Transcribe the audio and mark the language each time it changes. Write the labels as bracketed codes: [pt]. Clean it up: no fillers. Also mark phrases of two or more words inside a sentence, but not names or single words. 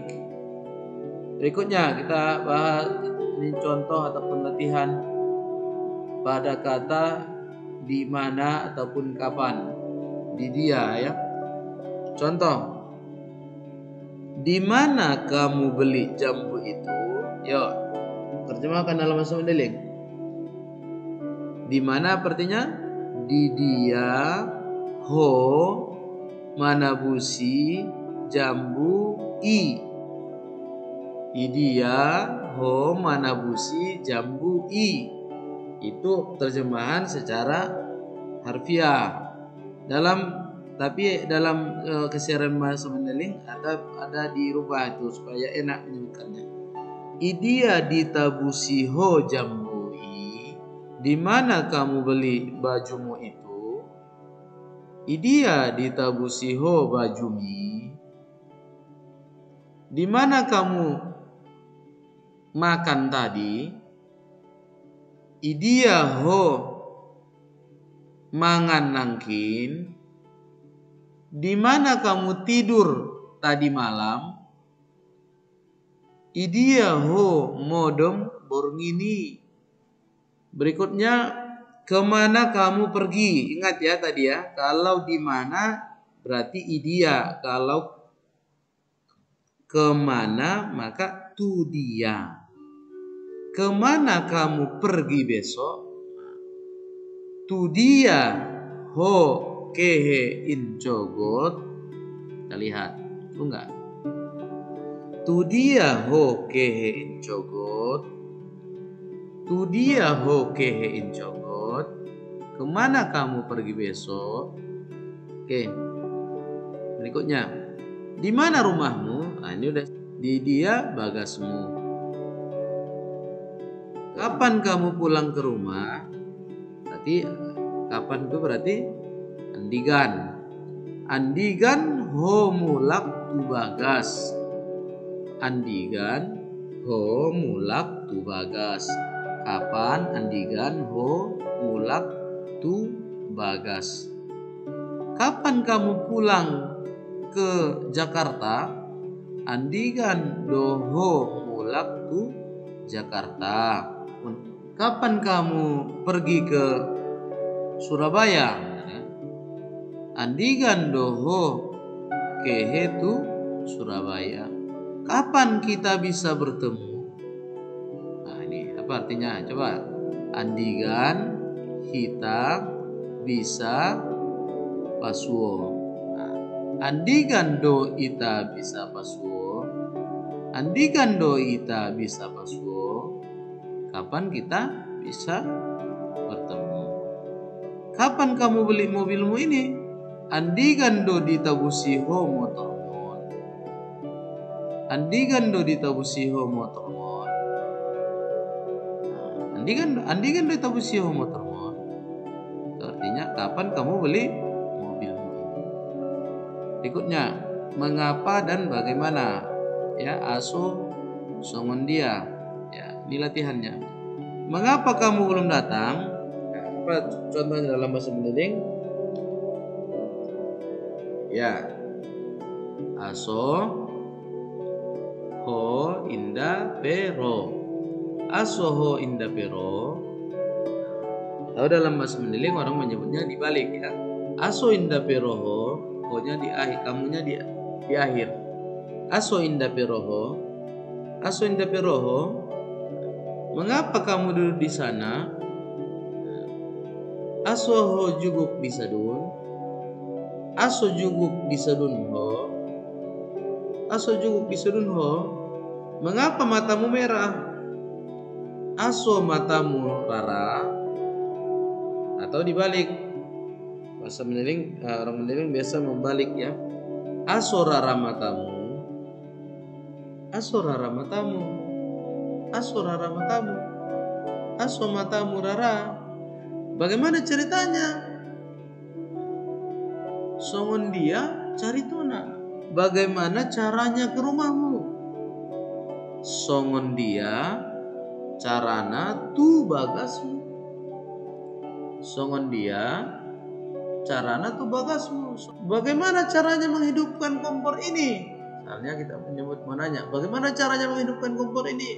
[id] Berikutnya kita bahas ini contoh ataupun latihan pada kata di mana ataupun kapan. Di dia ya. Contoh. Di mana kamu beli jambu itu? Yuk, terjemahkan dalam bahasa Mandailing. Di mana artinya? [btm] Di dia ho manabusi jambu i. Di dia ho manabusi jambu i. [id] Itu terjemahan secara harfiah. Tapi dalam kesiaran bahasa Mandailing ada dirubah itu supaya enak menyebutkannya. [btm] Idia ditabusi ho jambui. [id] Di mana kamu beli bajumu itu? [btm] Idia ditabusi ho bajumi. [id] Di mana kamu makan tadi? [btm] Idia ho mangan nangkin. [id] Di mana kamu tidur tadi malam? [btm] Idia ho modem borngini. [id] Berikutnya, kemana kamu pergi? Ingat ya tadi ya. Kalau di mana berarti idia. Kalau kemana maka [btm] tu dia. [id] Kemana kamu pergi besok? [btm] Tu dia ho kehe incogot. [id] Kita lihat, itu enggak? [btm] Tu dia ho kehe incogot. Tu dia ho kehe incogot. [id] Kemana kamu pergi besok? Oke. Berikutnya, di mana rumahmu? Nah, ini udah [btm] di dia bagasmu. [id] Kapan kamu pulang ke rumah? Berarti kapan itu berarti andigan. [btm] Andigan ho mulak tu bagas. Andigan ho mulak tu bagas. Kapan andigan ho mulak tu bagas. [id] Kapan kamu pulang ke Jakarta? [btm] Andigan doho mulak tu Jakarta. [id] Kapan kamu pergi ke Surabaya? [btm] Andigan doho kehe tu Surabaya. [id] Kapan kita bisa bertemu? Nah ini apa artinya? Coba. [btm] Andigan kita bisa pasuo. [id] Nah, [btm] Andikan do ita bisa pasuo, andikan do ita bisa pasuo, [id] kapan kita bisa bertemu? Kapan kamu beli mobilmu ini? [btm] Andikan do ditabusiho motormon, andikan do ditabusiho motormon. Andikan do ditabusiho motormon. [id] Artinya kapan kamu beli mobilmu ini? Berikutnya, mengapa dan bagaimana? Ya, [btm] aso songon dia. [id] Ya, ini latihannya. Mengapa kamu belum datang? Nah, apa contohnya dalam bahasa Mandeling? Ya, [btm] aso ho inda pero, aso ho inda pero. [id] Tahu dalam bahasa Mandeling orang menyebutnya dibalik ya. [btm] Aso inda pero ho [id] nya di akhir, kamunya di akhir. [btm] Aso inda pero ho, aso inda pero ho. [id] Mengapa kamu duduk di sana? [btm] Aso ho juguk di sadun, aso juguk di sadun ho, aso juguk di sadun ho. [id] Mengapa matamu merah? [btm] Aso matamu rara. [id] Atau dibalik, bahasa Mandeling, orang Mandeling biasa membalik ya. [btm] Aso rara matamu, aso rara matamu, aso rara matamu, aso matamu rara. [id] Bagaimana ceritanya? [btm] Songon dia cari tuna. [id] Bagaimana caranya ke rumahmu? [btm] Songon dia carana tu bagasmu. Songon dia carana tu bagasmu. [id] Bagaimana caranya menghidupkan kompor ini? Misalnya kita menyebut menanya, bagaimana caranya menghidupkan kompor ini?